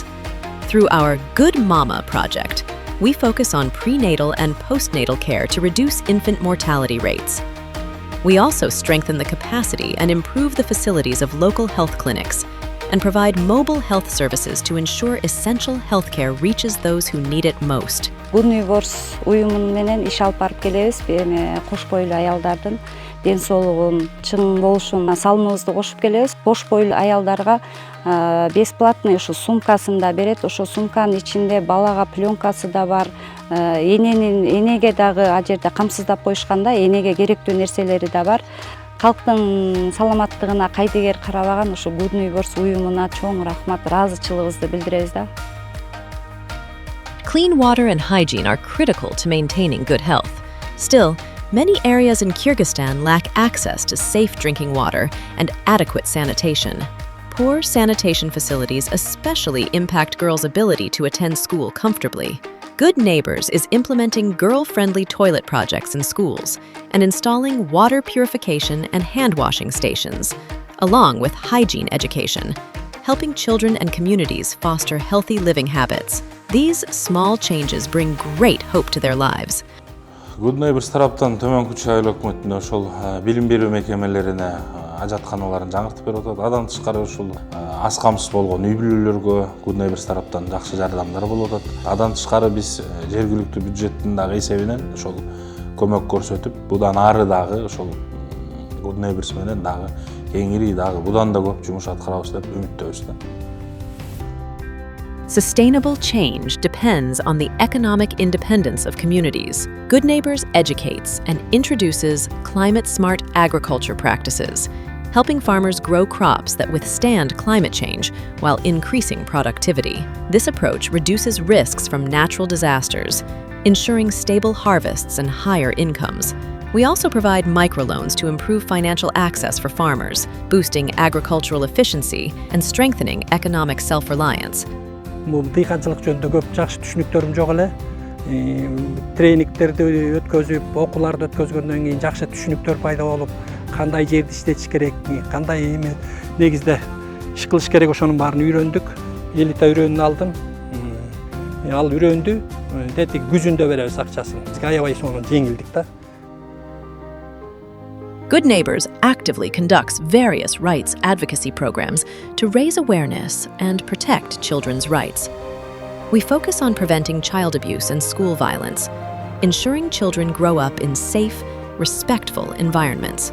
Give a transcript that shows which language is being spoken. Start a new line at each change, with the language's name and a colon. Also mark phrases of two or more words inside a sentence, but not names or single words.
English: Through our Good Mama project, we focus on prenatal and postnatal care to reduce infant mortality rates. We also strengthen the capacity and improve the facilities of local health clinics and provide mobile health services to ensure essential healthcare reaches those who need it most.
Kyrgyz: Good Neighbors уюму менен иш алып барып келебиз. Кош бойлуу аялдардын ден соолугун чың болушуна салымыбызды кошуп келебиз. Кош бойлуу аялдарга бесплатный ушу сумкасын да берет. Ошо сумканын ичинде балага пленкасы да бар. Энеге дагы ал жерде камсыздап коюшканда энеге керектүү нерселери да бар. Калктын саламаттыгына кайдыгер карабаган ушу Good Neighbors уюмуна чоң рахмат, ыраазычылыгыбызды билдиребиз да.
English: Clean water and hygiene are critical to maintaining good health. Still, many areas in Kyrgyzstan lack access to safe drinking water and adequate sanitation. Poor sanitation facilities especially impact girls' ability to attend school comfortably. Good Neighbors is implementing girl-friendly toilet projects in schools and installing water purification and hand-washing stations, along with hygiene education, helping children and communities foster healthy living habits. These small changes bring great hope to their lives.
Kyrgyz: Good Neighbors тараптан төмөнкү чыгай өкмөтүнө ошол билим берүү мекемелерине ажатканаларын жаңыртып берип атат. Адан тышкары ушул аз камсыз болгон үй бүлөлөргө Good Neighbors тараптан жакшы жардамдар болуп атат. Адан тышкары биз жергиликтүү бюджеттин дагы эсебинен ошол көмөк көрсөтүп, будан ары дагы ошол Good Neighbors менен дагы кеңири дагы будан да көп жумуш аткарабыз деп үмүттөбүз да.
English: Sustainable change depends on the economic independence of communities. Good Neighbors educates and introduces climate-smart agriculture practices, helping farmers grow crops that withstand climate change while increasing productivity. This approach reduces risks from natural disasters, ensuring stable harvests and higher incomes. We also provide microloans to improve financial access for farmers, boosting agricultural efficiency and strengthening economic self-reliance.
Kyrgyz: Дыйканчылык жөнүндө көп жакшы түшүнүктөрүм жок эле. Тренингтерди өткөзүп, окууларды өткөзгөндөн кийин жакшы түшүнүктөр пайда болуп, кандай жерди иштетиш керек, кандай негизде иш кылыш керек, ошонун баарын үйрөндүк. Элита үйрөнүүнү алдым. Ал үйрөндү. Дети күзүндө беребиз акчасын. Бизге аябай сонун жеңилдик да.
English: Good Neighbors actively conducts various rights advocacy programs to raise awareness and protect children's rights. We focus on preventing child abuse and school violence, ensuring children grow up in safe, respectful environments.